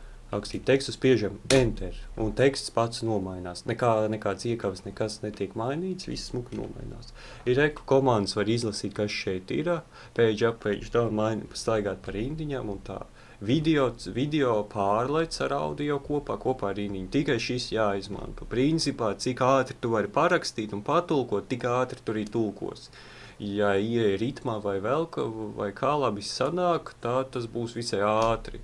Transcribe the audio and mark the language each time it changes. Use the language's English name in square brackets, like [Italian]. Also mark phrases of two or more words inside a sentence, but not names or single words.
[Latvian] rakstīt tekstu, spiežam Enter, un teksts pats nomainās. Nekāds iekavas, nekas netiek mainīts, viss smuki nomainās. Ir reku komandas var izlasīt, kas šeit ir, [English] page up, page down, [Latvian] staigāt par rindiņām un tā. Video pārlec ar audio kopā ar rindiņu. Tikai šis jāizmanto. Principā, cik ātri tu vari parakstīt un patulkot, tik ātri tu arī tulkos. Ja ieeja ritmā vai vēl, vai kā labi sanāk, tā tas būs visai ātri.